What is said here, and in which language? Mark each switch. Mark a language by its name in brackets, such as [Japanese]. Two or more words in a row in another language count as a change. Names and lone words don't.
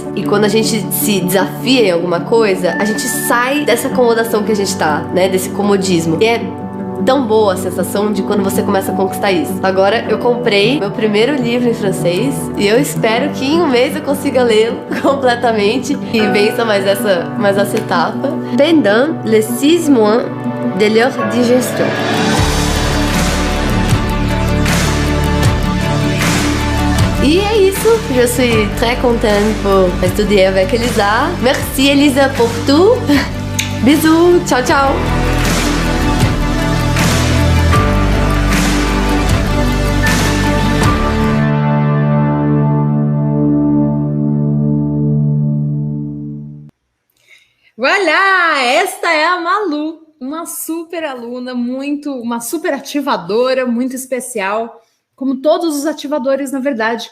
[Portuguese] E quando a gente se desafia em alguma coisa, a gente sai dessa acomodação que a gente tá, né? Desse comodismo. E é tão boa a sensação de quando você começa a conquistar isso. Agora eu comprei meu primeiro livro em francês e eu espero que em um mês eu consiga lê-lo completamente e vença mais essa etapa. [French] Pendant les 6 mois de leur digestion. [Portuguese] E é isso, [French] je suis très contente pour étudier avec Elisa. Merci Elisa pour tout. Bisous, [Portuguese] tchau, tchau. [French] Voilà! [Portuguese] Esta é a Malu, uma super aluna, uma super ativadora, muito especial, como todos os ativadores, na verdade.